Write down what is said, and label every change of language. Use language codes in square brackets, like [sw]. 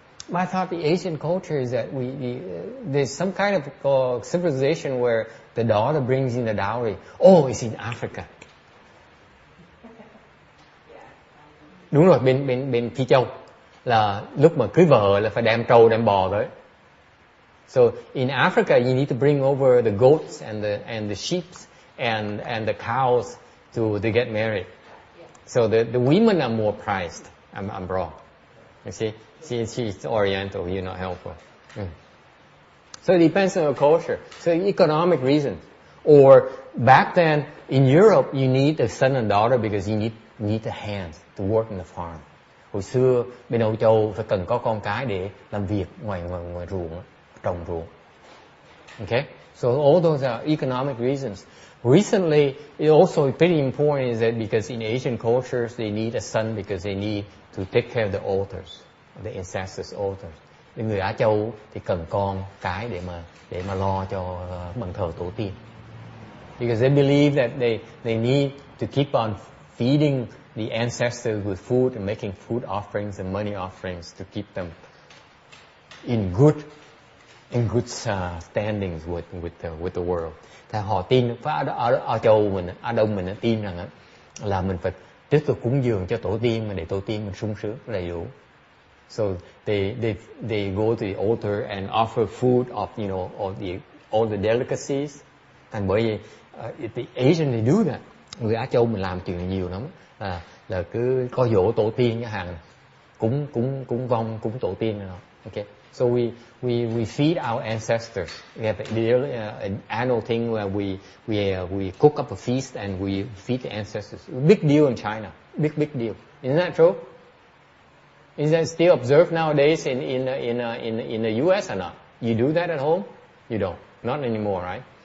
[en] But I thought the Asian culture is that there's some kind of civilization where the daughter brings in the dowry. Oh, it's in Africa. [vi] Đúng rồi, bên Phi Châu là lúc mà cưới vợ là phải đem trâu đem bò tới. [en] So in Africa you need to bring over the goats and the sheep and the cows to get married. So the women are more prized. I'm wrong. You see? She's Oriental, you're not helpful. So it depends on your culture. So economic reasons. Or back then in Europe, you need a son and daughter because you need the hands to work in the farm. [vi] Hồi xưa bên Âu Châu phải cần có con cái để làm việc ngoài ruộng, trồng ruộng. [en] Okay? So all those are economic reasons. Recently, it also pretty important is that because in Asian cultures they need a son because they need to take care of the altars. The ancestors' altars. [vi] Người Á Châu thì cần con cái để mà lo cho bàn thờ tổ tiên. [en] Because they believe that they need to keep on feeding the ancestors with food and making food offerings and money offerings to keep them in good standings with the world. [vi] Thì họ tin ở Châu mình, Á Đông mình tin rằng là mình phải tiếp tục cúng dường cho tổ tiên mà để tổ tiên mình sung sướng đầy đủ. [en] So they go to the altar and offer food of all the delicacies. [vi] Thành bởi vì [en] the Asian they do that. [vi] Người Á Châu mình làm chuyện nhiều lắm, là cứ có giỗ tổ tiên cái hàng cúng vong, cúng tổ tiên này. [en] Okay, so we feed our ancestors. We have an annual thing where we cook up a feast and we feed the ancestors. Big deal in China. Big deal. Isn't that true? Is that still observed nowadays in the U.S. or not? You do that at home? You don't. Not anymore, right?